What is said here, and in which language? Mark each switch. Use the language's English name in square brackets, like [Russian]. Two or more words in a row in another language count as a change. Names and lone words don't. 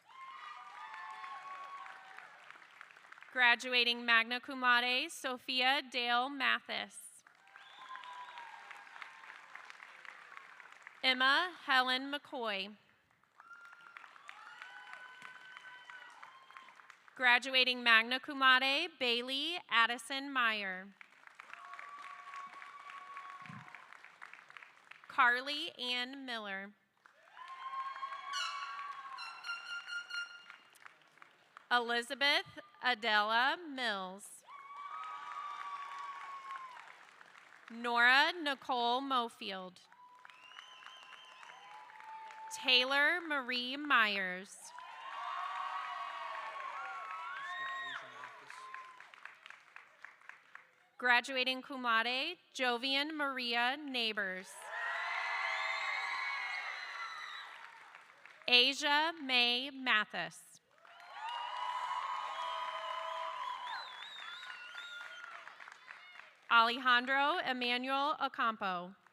[English] Graduating [Latin] magna cum laude, [English] Sophia Dale Mathis. Emma Helen McCoy. Graduating [Latin] magna cum laude, [English] Bailey Addison Meyer. Carly Ann Miller. Elizabeth Adela Mills. Nora Nicole Mofield. Taylor Marie Myers. Graduating [Latin] cum laude, [English] Jovian Maria Neighbors. Asia May Mathis. Alejandro Emmanuel Ocampo.